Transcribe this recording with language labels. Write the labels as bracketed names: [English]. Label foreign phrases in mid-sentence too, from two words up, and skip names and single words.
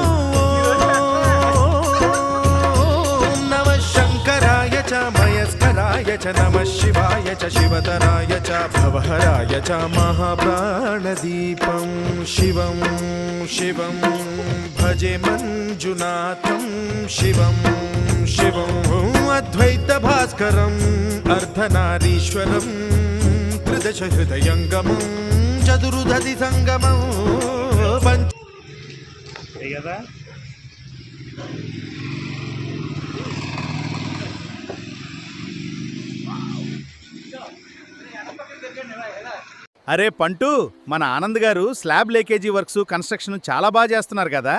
[Sanskrit] नमः शङ्कराय च मयस्कराय च नमः शिवाय च शिवतराय च भवहराय च महाप्राणदीपं शिवं शिवं भजे मञ्जुनाथं शिवं शिवं अद्वैतभास्करम् अर्धनारीश्वरं त्रिदशहृदयङ्गमं चतुर्दधि सङ्गमं [Telugu] కదా అరే పంటు, మన ఆనంద్ గారు [English] slab leakage works construction [Telugu] చాలా బాగా చేస్తున్నారు కదా.